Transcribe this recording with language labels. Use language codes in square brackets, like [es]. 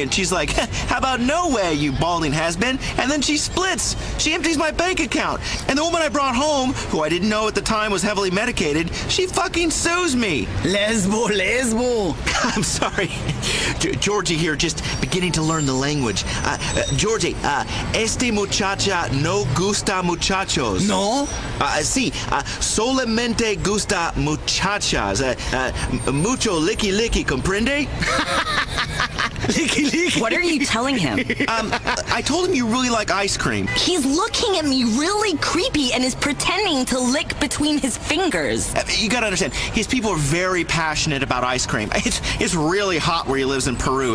[en] And she's like, how about no way, you balding has-been? And then she splits. She empties my bank account. And the woman I brought home, who I didn't know at the time was heavily medicated, she fucking sues me. Lesbo. I'm sorry. Georgie here, just beginning to learn the language. [es] Georgie, este muchacha no gusta muchachos. No? Sí, solamente gusta muchachas. Mucho [en] licky licky, [es] comprende? [en] Licky. What are you telling him? I told him you really like ice cream. He's looking at me really creepy and is pretending to lick between his fingers. You gotta understand, his people are very passionate about ice cream. It's really hot where he lives in Peru.